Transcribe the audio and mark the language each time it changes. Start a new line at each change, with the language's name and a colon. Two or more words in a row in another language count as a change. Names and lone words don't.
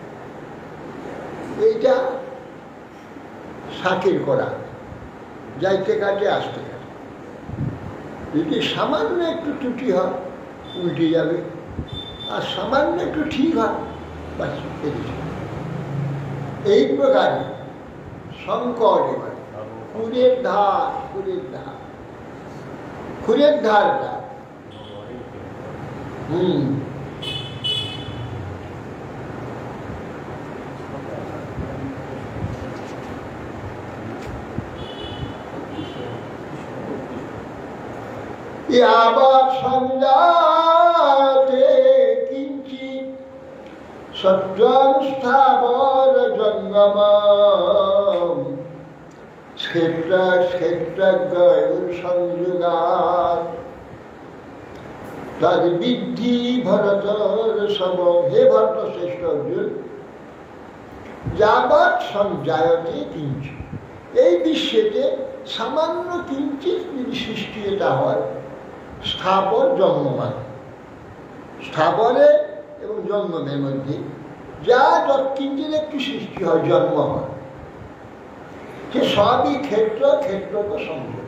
Bangla: এইটা শাকের করা, যাইতে কাটে আসতে কাটে, যদি সামান্য একটু ত্রুটি হয় উল্টে যাবে, আর সামান্য একটু ঠিক হয় বাস এদিকে। এই প্রকারে সংকট এবার খুরের ধার, খুরের ধার, খুরের ধারটা
Sanskrit: यावत् संजाते किंचित सत्त्वानुष्ठावर जंगमम् क्षेत्रज्ञ संयुगात् तद विद्धि भरतर सम। हे भरत श्रेष्ठ अर्जुन, यावत् संजायते किंचित,
Bangla: এই বিশ্বেতে সামান্য কিঞ্চিত যদি সৃষ্টি এটা হয়, স্থাবর জন্মমান, স্থাবরে এবং জন্মের মধ্যে যা যৎকিঞ্চিত একটু সৃষ্টি হয়, জন্ম হয়, সে সবই ক্ষেত্র, ক্ষেত্রকে সংযোগ।